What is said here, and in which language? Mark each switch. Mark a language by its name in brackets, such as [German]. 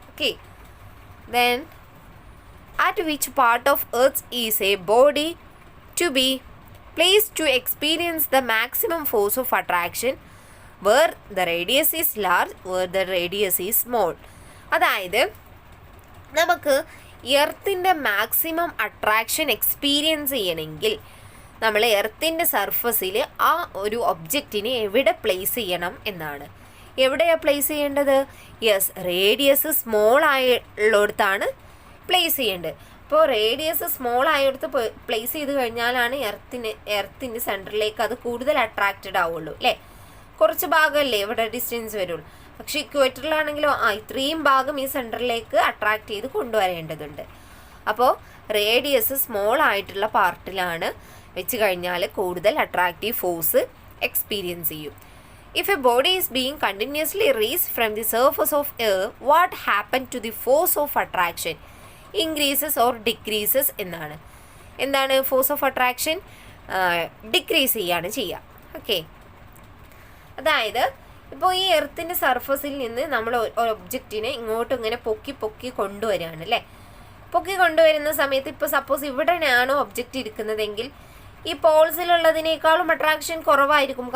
[English] Okay, then at which part of earth is a body to be placed to experience the maximum force of attraction? Where the radius is large, where the radius is small. [Malayalam] അതായത് നമുക്ക് എർത്തിൻ്റെ maximum attraction experience ചെയ്യണമെങ്കിൽ നമ്മൾ എർത്തിൻ്റെ സർഫസിൽ ആ ഒരു ഒബ്ജക്റ്റിനെ എവിടെ place ചെയ്യണം എന്നാണ്. എവിടെയാണ് പ്ലേസ് ചെയ്യേണ്ടത്? യെസ്, റേഡിയസ് സ്മോൾ ആയുള്ളിടത്താണ് പ്ലേസ് ചെയ്യേണ്ടത്. അപ്പോൾ റേഡിയസ് സ്മോൾ ആയിടത്ത് പ്ലേസ് ചെയ്ത് കഴിഞ്ഞാലാണ് എർത്തിൻ്റെ സെൻറ്ററിലേക്ക് അത് കൂടുതൽ അട്രാക്റ്റഡ് ആവുള്ളൂ അല്ലേ. കുറച്ച് ഭാഗമല്ലേ ഇവിടെ ഡിസ്റ്റൻസ് വരുള്ളൂ. പക്ഷേ ഇക്വേറ്ററിലാണെങ്കിലോ ഇത്രയും ഭാഗം ഈ സെൻറ്ററിലേക്ക് അട്രാക്റ്റ് ചെയ്ത് കൊണ്ടുവരേണ്ടതുണ്ട്. അപ്പോൾ റേഡിയസ് സ്മോൾ ആയിട്ടുള്ള പാർട്ടിലാണ് വെച്ച് കഴിഞ്ഞാൽ കൂടുതൽ അട്രാക്റ്റീവ് ഫോഴ്സ് എക്സ്പീരിയൻസ് ചെയ്യും. [English] If a body is being continuously raised from the surface of air, what happened to the force of attraction? Increases or decreases എന്നാണ്. [Malayalam] എന്താണ് ഫോഴ്സ് ഓഫ് അട്രാക്ഷൻ? ഡിക്രീസ് ചെയ്യാണ് ചെയ്യുക. Okay, അതായത് ഇപ്പോൾ ഈ എർത്തിൻ്റെ സർഫസിൽ നിന്ന് നമ്മൾ ഒബ്ജക്റ്റിനെ ഇങ്ങോട്ടും ഇങ്ങനെ പൊക്കി കൊണ്ടുവരികയാണ് അല്ലേ. പൊക്കി കൊണ്ടുവരുന്ന സമയത്ത് ഇപ്പോൾ സപ്പോസ് ഇവിടെയാണോ ഒബ്ജക്റ്റ് ഇരിക്കുന്നതെങ്കിൽ ഈ പോൾസിലുള്ളതിനേക്കാളും അട്രാക്ഷൻ കുറവായിരിക്കും.